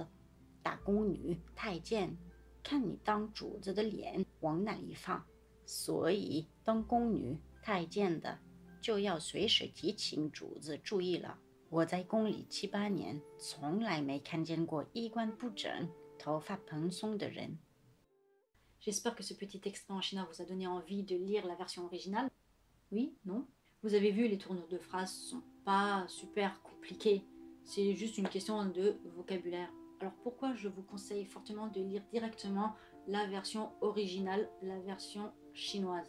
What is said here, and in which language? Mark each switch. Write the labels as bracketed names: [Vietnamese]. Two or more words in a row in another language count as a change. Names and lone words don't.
[Chinese] 打宫女太监看你当主子的脸往哪里放，所以当宫女太监的就要随时提醒主子注意了。我在宫里7、8年，从来没看见过衣冠不整、头发蓬松的人。 [French] J'espère que ce petit extrait en chinois vous a donné envie de lire la version originale. Oui, non? Vous avez vu, les tournures de phrases sont pas super compliquées. C'est juste une question de vocabulaire. Alors pourquoi je vous conseille fortement de lire directement la version originale, la version chinoise?